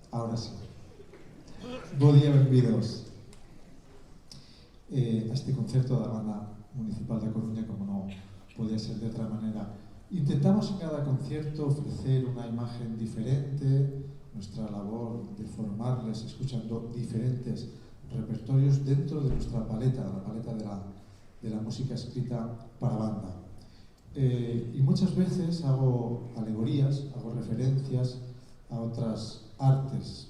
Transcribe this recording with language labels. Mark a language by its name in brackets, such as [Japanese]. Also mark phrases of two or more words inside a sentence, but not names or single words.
[Spanish] ahora sí. [Galician] Bo día, benvidos a este concerto da Banda Municipal da Coruña, como non podía ser de outra maneira. [Spanish] Intentamos en cada concierto ofrecer unha imagen diferente, nuestra labor de formarles escuchando diferentes repertorios dentro de nuestra paleta, la paleta de la música escrita para banda. Y muchas veces hago alegorías, hago referencias a otras artes.